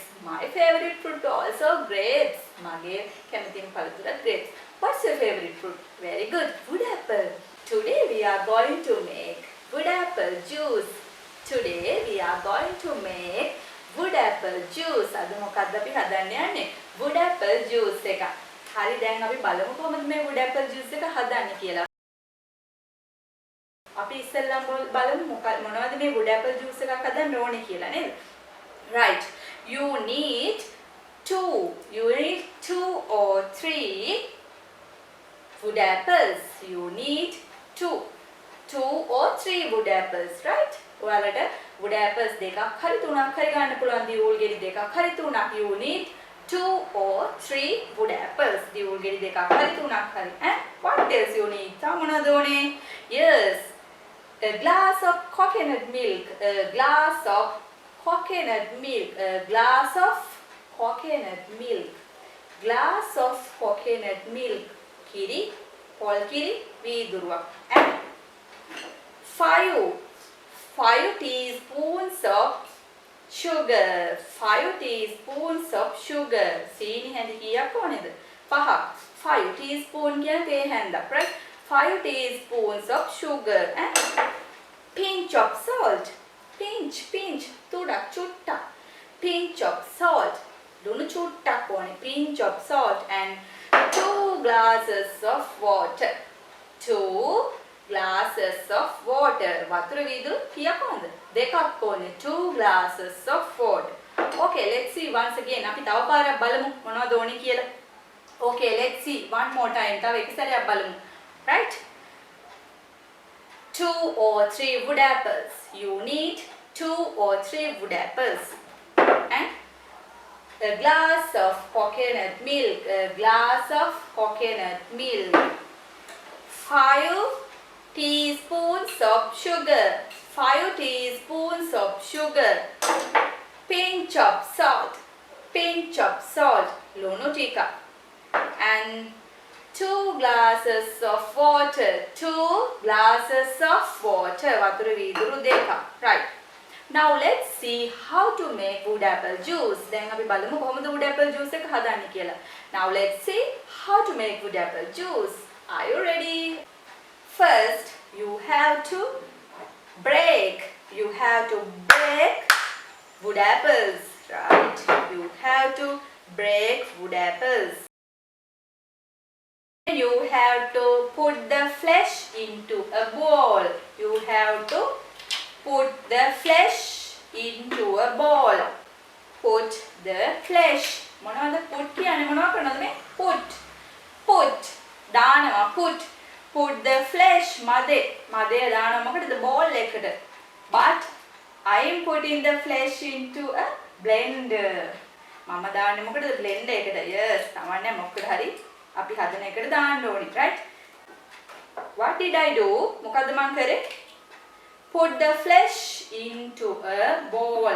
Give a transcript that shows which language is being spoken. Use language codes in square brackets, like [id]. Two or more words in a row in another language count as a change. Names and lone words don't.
[en] My favorite fruit also grapes. [si] මගේ කැමතිම පලතුර [en] grapes. What's your favorite fruit? Very good. Wood apple. Today we are going to make wood apple juice. Today we are going to make wood apple juice. [si] අද මොකක්ද අපි හදන්න යන්නේ? [en] Wood apple juice [si] එක. හරි දැන් අපි බලමු කොහොමද මේ [en] wood apple juice [si] එක හදන්නේ කියලා. අපි ඉස්සෙල්ලාම බලමු මොනවද මේ [en] wood apple juice [si] එකක් හදන්න ඕනේ කියලා නේද? [en] Right. You need two or three wood apples. You need two or three wood apples, right? [si] ඔයාලට [en] wood apples [si] දෙකක් හරි තුනක් හරි ගන්න පුළුවන්. දියුල් ගෙඩි දෙකක් හරි තුනක්. [en] You need 2 or 3 wood apples. [si] දියුල් ගෙඩි දෙකක් හරි තුනක් හරි. [en] And what else you need? [si] තව මොනවද ඕනේ? [en] Yes. A glass of coconut milk. A glass of coconut milk. A glass of coconut milk. Glass of coconut milk. [si] කිරි, පොල් කිරි, වීදුරුවක්. [en] And 5 teaspoons of sugar. 5 teaspoons of sugar. [si] සීනි හැඳි කීයක් ඕනේද? 5. 5 teaspoon කියන්නේ තේ හැන්දක්, [en] right? 5 teaspoons of sugar and pinch of salt. Pinch. [si] තුඩක් චුට්ටක්. [en] Pinch of salt. [si] ලුණු චුට්ටක් ඕනේ. [en] Pinch of salt and 2 glasses of water. 2 glasses of water. [si] වතුර වීදුරු කීයක් ඕනද? දෙකක් ඕනේ. [en] 2 glasses of water. Okay, let's see once again. [si] අපි තව පාරක් බලමු මොනවද ඕනේ කියලා. [en] Okay, let's see one more time. [si] තව එක සැරයක් බලමු. [en] Right? 2 or 3 wood apples. You need 2 or 3 wood apples. And a glass of coconut milk. A glass of coconut milk. 5 teaspoons of sugar. 5 teaspoons of sugar. Pinch of salt. [si] ලුණු ටික. [en] And 2 glasses of water. 2 glasses of water. [si] වතුර වීදුරු දෙක. [en] Right. Now let's see how to make wood apple juice. [si] Then අපි බලමු කොහොමද [en] wood apple juice [si] එක හදන්නේ කියලා. [en] Now let's see how to make wood apple juice. Are you ready? First, you have to break wood apples, right? You have to break wood apples. You have to put the flesh into a bowl. You have to put the flesh into a bowl. Put the flesh. [si] මොනවද put කියන්නේ මොනවද කරනවද මේ? [en] Put. දානවා put. Put the flesh. [si] මදේ දානවා මොකටද? bowl එකට. [en] But I am putting the flesh into a blender. [si] මම දාන්නේ මොකටද? blender එකට. Yes, තමන්නේ මොකද හරි අපි හදන එකට දාන්න ඕනි, [en] right? What did I do? [si] මොකද්ද මං කරේ? [en] Put the flesh into a bowl.